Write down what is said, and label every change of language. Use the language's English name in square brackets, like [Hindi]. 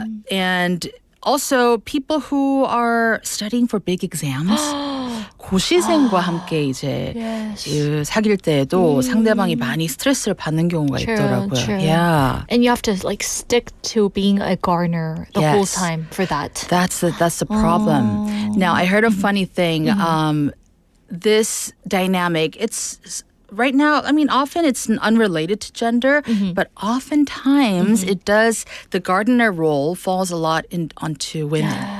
[English] And also people who are studying for big exams. [Korean] 고시생과 함께 이제 [English] Yes. [Korean] 그 사귈 때에도 상대방이 많이 스트레스를 받는 경우가 있더라고요. [English] True. Yeah. And you have to like stick to being a gardener the whole Yes. time for that. That's the problem. Now, I heard a funny thing. This dynamic, it's right now, I mean, often it's unrelated to gender, but oftentimes it does, the gardener role falls a lot onto women.